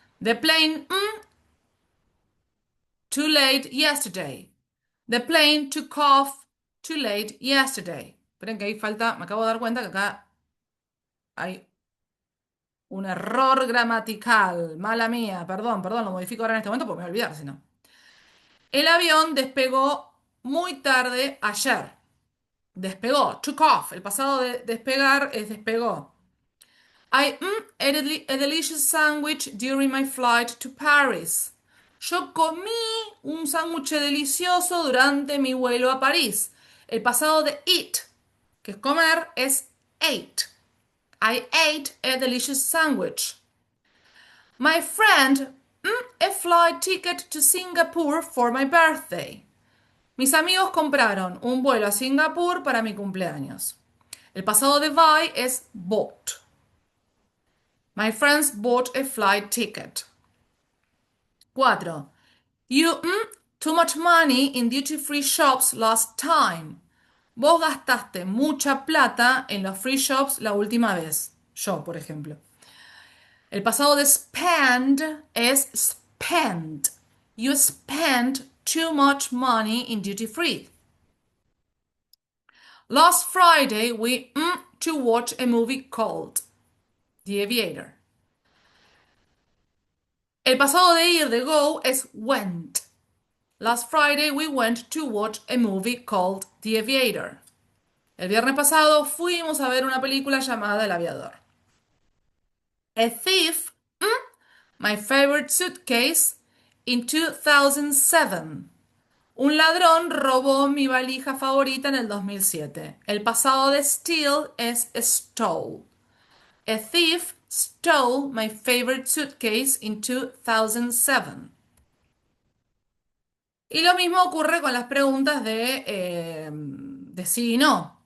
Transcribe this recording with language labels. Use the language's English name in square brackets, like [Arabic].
[English] The plane, too late yesterday. The plane took off too late yesterday. [Spanish] Esperen que ahí falta, me acabo de dar cuenta que acá hay un error gramatical. Mala mía, perdón, lo modifico ahora en este momento porque me voy a olvidar si no. El avión despegó muy tarde ayer. Despegó, took off. El pasado de despegar es despegó. [English] I ate a delicious sandwich during my flight to Paris. [Spanish] Yo comí un sándwich delicioso durante mi vuelo a París. El pasado de eat, que es comer, es ate. [English] I ate a delicious sandwich. My friend a flight ticket to Singapore for my birthday. [Spanish] Mis amigos compraron un vuelo a Singapur para mi cumpleaños. El pasado de buy es bought. [English] My friends bought a flight ticket. 4. You too much money in duty-free shops last time. [Spanish] Vos gastaste mucha plata en los free shops la última vez. Yo, por ejemplo. El pasado de spend es spent. [English] You spent too much money in duty-free. Last Friday we to watch a movie called The Aviator. [Spanish] El pasado de ir, de go, es went. [English] Last Friday we went to watch a movie called The Aviator. [Spanish] El viernes pasado fuimos a ver una película llamada El Aviador. [English] A thief, my favorite suitcase, in 2007. [Spanish] Un ladrón robó mi valija favorita en el 2007. El pasado de steal es stole. [English] A thief stole my favorite suitcase in 2007. [Spanish] Y lo mismo ocurre con las preguntas de sí y no.